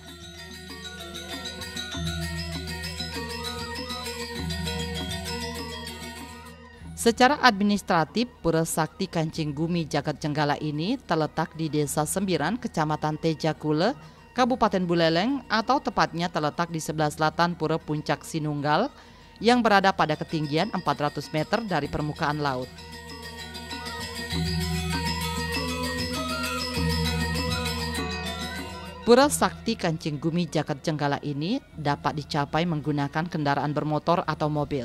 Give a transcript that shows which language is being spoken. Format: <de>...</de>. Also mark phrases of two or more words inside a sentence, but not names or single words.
<id>Secara administratif, Pura Sakti Kancing Gumi Jagat Jenggala ini terletak di Desa Sembiran, Kecamatan Tejakule, Kabupaten Buleleng, atau tepatnya terletak di sebelah selatan Pura Puncak Sinunggal, yang berada pada ketinggian 400 meter dari permukaan laut. Pura Sakti Kancing Gumi Jagat Jenggala ini dapat dicapai menggunakan kendaraan bermotor atau mobil.</id>